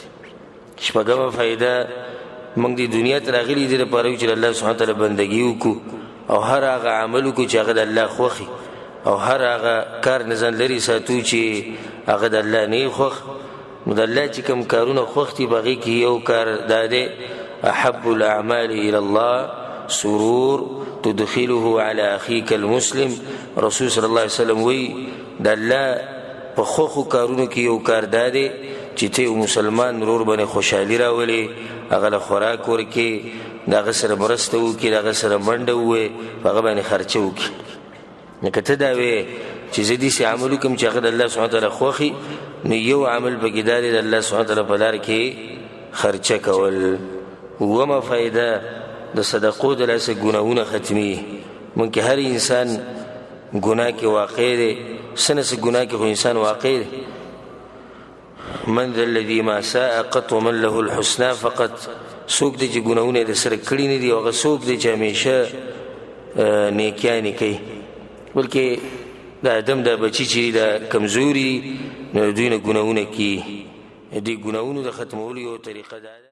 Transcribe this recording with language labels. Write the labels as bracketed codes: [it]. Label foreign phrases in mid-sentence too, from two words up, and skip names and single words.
[ps] شپږمه فایده، موږ د دنیا ته راغلي دې لپاره یو چې [ar] الله سبحانه وتعالی [ps] بندګي وکړو او هر هغه عمل وکړو چې هغه د الله خوښي، او هر هغه کار نه ځان لرې ساتو چې هغه د الله نه خوښ. نو د الله چې کوم کارونه خوښ دي په هغې کې یو کار دا دی، [ar] احب الاعمال الى الله سرور تدخله على اخيك المسلم. [ps] رسول [ar] صلی الله علیه وسلم [ps] وی د الله په خوښو کارونو کې یو کار دا دی چې ته یو مسلمان ورور باندې خوشحالي راولې، هغه له خوراک ورکې، د هغه سره مرسته وکړي، د هغه سره منډه ووایې، په هغه باندې خرچه وکړي. نو که ته دا وې چې زه داسې عمل وکړم چې هغه د [ar] الله سبحانه وتعالی [ps] خوښي، نو یو عمل پکې دا دی د [ar] الله سبحانه وتعالی [ps] په لار کې خرچه کول. اوومه فایده، د صدقو د لاسه ګناهونه ختمي. موږ کې هر انسان ګناه کې واقع دی، څه نه څه ګناه کې خو انسان واقع دی. [ar] من ذا الذي ما ساء قط ومن له الحسنى فقط. [ps] څوک دی چې ګناهونه یې د سره کړي نه دي، او هغه څوک دی چې همیشه نیکیانې کوي. بلکې د آدم دا بچي چې دا کمزوري، نو دوی نه ګناهونه کوي. دې ګناهونو د ختمولو یو طریقه دا ده